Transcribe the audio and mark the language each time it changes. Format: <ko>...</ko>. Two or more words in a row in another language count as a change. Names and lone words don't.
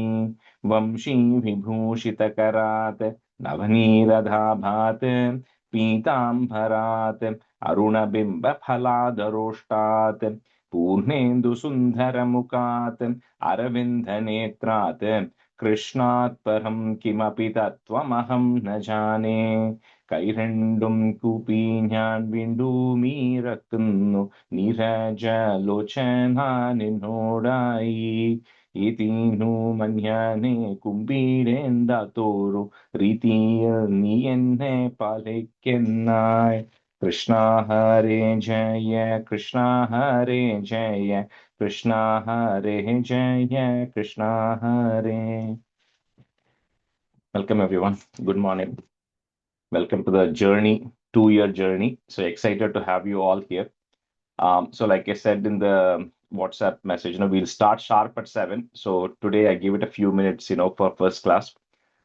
<sa>वंशी विभूषितकरात् नवनीरधाभात् पीताम्बरात् अरुणबिम्बफलादरोष्टात् पूर्णेन्दुसुन्दरमुखात् अरविन्दनेत्रात् कृष्णात् परं किमपि तत्त्वमहं न जाने.</sa> <ml>കൈരണ്ടും കൂപ്പി ഞാൻ വീണ്ടുമീറക്കുന്നു നീരജലോചന നിന്നോടായി. ഇതിനു മഞ്ഞാനെ കുമ്പിടേണ്ടാത്തോരു രീതിയിൽ നീ എന്നെ പാലിക്കുന്നായി. കൃഷ്ണ ഹരേ ജയ കൃഷ്ണ ഹരേ ജയ കൃഷ്ണ ഹരേ ജയ കൃഷ്ണ ഹരേ.</ml> <en>Welcome everyone. Good morning. Welcome to the journey, 2-year journey. So excited to have you all here. So like I said in the WhatsApp message, we'll start sharp at 7. So today I give it a few minutes, for first class.</en>